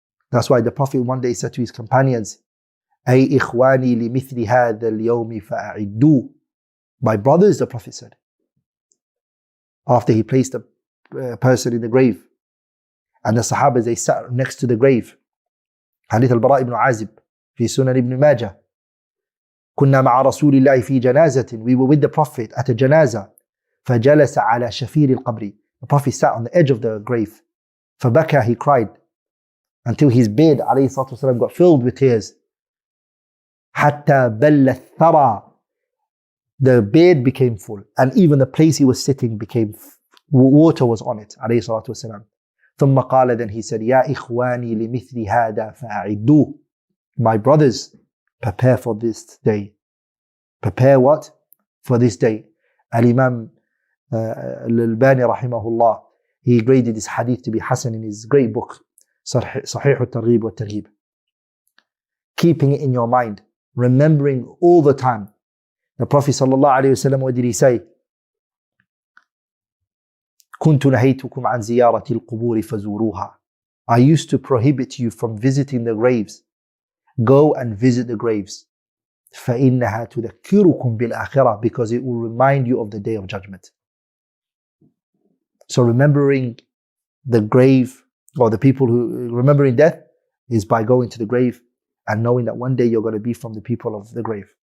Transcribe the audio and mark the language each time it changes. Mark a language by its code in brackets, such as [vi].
[en] That's why the Prophet one day said to his companions, 𝐰𝐿𝐿 [ar] لِمِثْلِ هَذَا الْيَوْمِ فَأَعِدُّوا. [en] My brothers, the Prophet said, after he placed the person in the grave, and the Sahabas, they sat next to the grave. Hadith al-Bara ibn Azib, fi Sunan ibn Majah. [ar] كنا مع رسول الله في جنازة. [en] We were with the Prophet at a janazah. [ar] فجلس على شفير القبر. [en] The Prophet sat on the edge of the grave. [ar] فبكى, [en] he cried, until his beard, alayhi salatu wasalam, got filled with tears. [ar] حتى بل الثرى. [en] The beard became full, and even the place he was sitting became, water was on it, alayhi salatu wasalam. [ar] ثم قال, [en] then he said, [ar] يا إخواني لمثل هذا فأعدوا. [en] My brothers, prepare for this day. Prepare what? For this day. Al-Imam Al-Albani rahimahullah, he graded this hadith to be Hasan in his great book, Sahih al-Targhib wa-Targhib. Keeping it in your mind, remembering all the time. The Prophet sallallahu alayhi wa sallam, what did he say? [ar] كنت نهيتكم عن زيارة القبور فزوروها. [en] I used to prohibit you from visiting the graves. Go and visit the graves. [ar] فإنها تذكركم بالآخرة, [en] because it will remind you of the day of judgment. So remembering the grave, or the people who remembering death, is by going to the grave and knowing that one day you're going to be from the people of the grave.